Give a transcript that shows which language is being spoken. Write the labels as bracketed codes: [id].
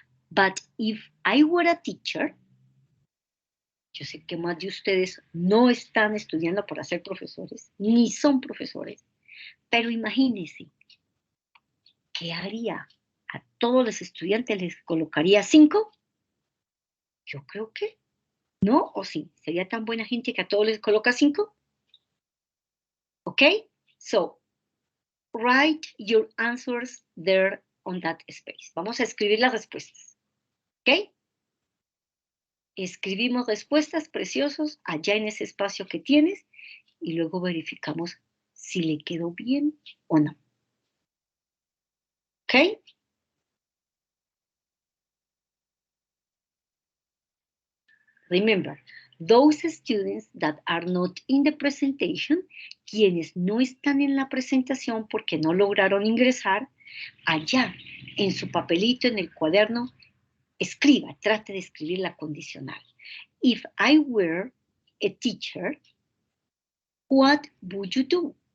[en] But if I were a teacher, [es] yo sé que más de ustedes no están estudiando para ser profesores, ni son profesores, pero imagínense, ¿qué haría? ¿A todos los estudiantes les colocaría 5? Yo creo que no, o sí. ¿Sería tan buena gente que a todos les coloca 5? ¿Ok? [en] So, write your answers there on that space. [es] Vamos a escribir las respuestas. ¿Ok? Escribimos respuestas preciosos allá en ese espacio que tienes y luego verificamos si le quedó bien o no. ¿Ok? [en] Remember, those students that are not in the presentation, [es] quienes no están en la presentación porque no lograron ingresar, allá en su papelito, en el cuaderno, escriba, trate de escribir la condicional. [en] If I were a teacher, what would you do?